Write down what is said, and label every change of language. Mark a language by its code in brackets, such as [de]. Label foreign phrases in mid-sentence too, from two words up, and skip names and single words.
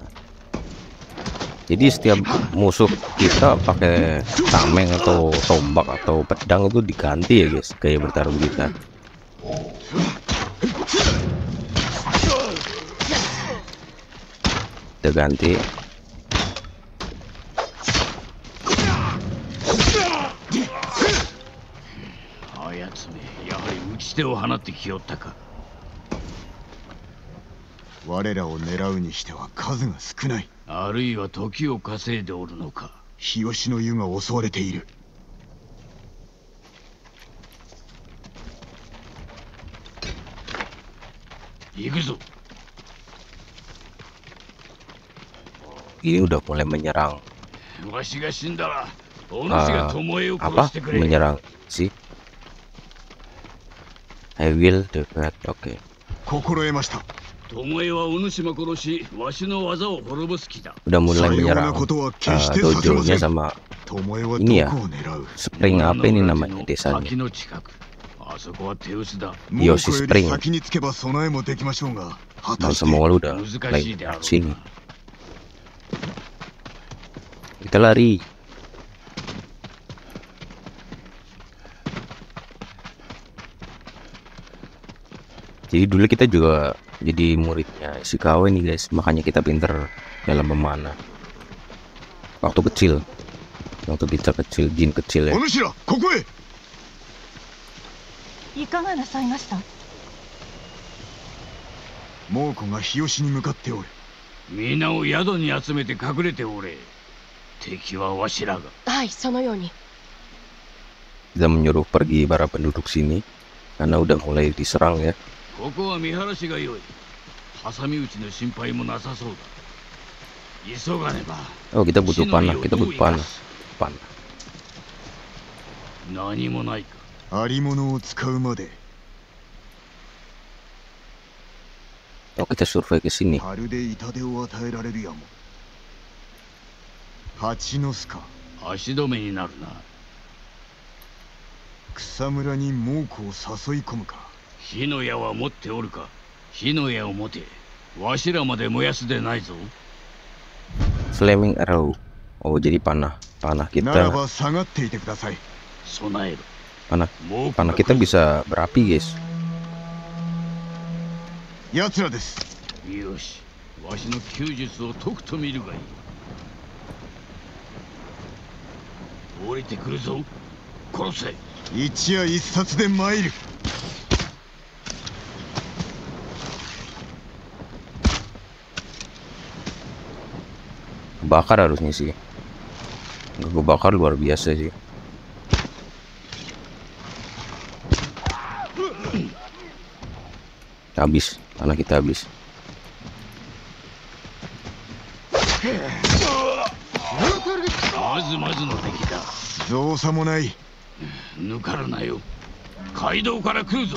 [id] Jadi setiap musuh kita pakai tameng atau tombak atau pedang itu diganti ya guys, gaya bertarung kita. Kita ganti. [ja] あやつめ、やはり打ち手を放ってきよったか。我らを狙うにしては数が少ない。あるいは時を稼いでおるのか。日吉の湯が襲われている。行くぞ。 [id] Ini udah mulai menyerang. [ja] わしが死んだら、お主が巴を殺 [id] Apa? [ja] してくれ。 [id] Menyerang sih. [en] I will defeat. [id] Oke. [ja] 心得ました。巴はお主も殺し、わしの技を滅ぼす気だ。 [id] Udah mulai [ja] さような [id] menyerang [ja] ことは決してさせませ [id] dojonya [ja] ん。 [id] sama [ja] 巴はど [id] ini ya. [ja] こを狙う？ [id] Spring apa ini namanya desanya? [ja] 滝の近く。あそこは手薄だ。猛 [id] Yoshi [ja] 虎よ [id] Spring. [ja] り先につけば備えもできましょうが、果 [id] Dan [ja] たして [id] semua lu udah mulai sini. Kita lari. Jadi dulu kita juga jadi muridnya Ishikawa nih guys, makanya kita pinter dalam memanah. Waktu kecil, jin kecil ya. [ja] お主らここへ。いかがなさいました？猛虎が日吉に向かっておる。皆を宿に集めて隠れておれ。敵はわしらが。はい、そのように。 [id] Kita menyuruh pergi para penduduk sini karena udah mulai diserang ya. [ja] ここは見晴らしが良い。挟み撃ちの心配もなさそうだ。急がねば。 [id] Oh kita butuh panah, kita butuh panah. [ja] 何もないか。ありものを使うまで。 [id] Oh kita survei ke sini. [ja] まるで痛手を与えられるやも。蜂の巣か。足止めになるな。草むらに猛虎を誘い込むか。火の矢は持っておるか。火の矢を持て。わしらまで燃やすでないぞ。 [en] Flaming arrow. [id] Oh jadi panah [ja] なら [id] kita [ja] ば下がっていてください。備えろ。 [id] panah kita bisa berapi guys. [ja] 奴らです。よし。わしの弓術を解くと見るがいい。降りてくるぞ。殺せ。一夜一冊で参る。 [id] Bakar harusnya sih. Gue bakar luar biasa sih. Habis, tanah kita habis. [ja] まずの敵だ。造作もない。抜かるなよ。街道から来るぞ。